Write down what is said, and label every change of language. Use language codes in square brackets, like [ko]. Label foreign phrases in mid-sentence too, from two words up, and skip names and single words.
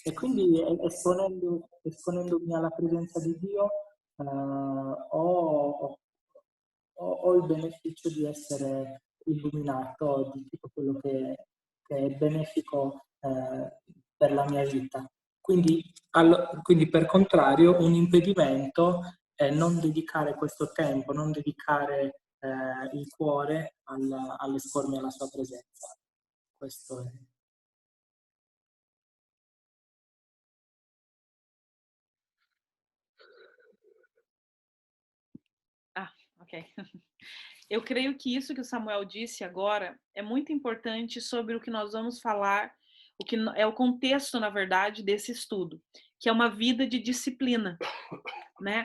[it] E quindi esponendomi alla presenza di Dio ho il beneficio di essere illuminato di tutto quello che è benefico per la mia vita. Quindi per contrario un impedimento è non dedicare questo tempo, non dedicare il cuore all'espormi alla sua presenza. Questo è. Ok. [pt] Eu creio que isso que o Samuel disse agora é muito importante sobre o que nós vamos falar, o que é o contexto, na verdade, desse estudo, que é uma vida de disciplina, né?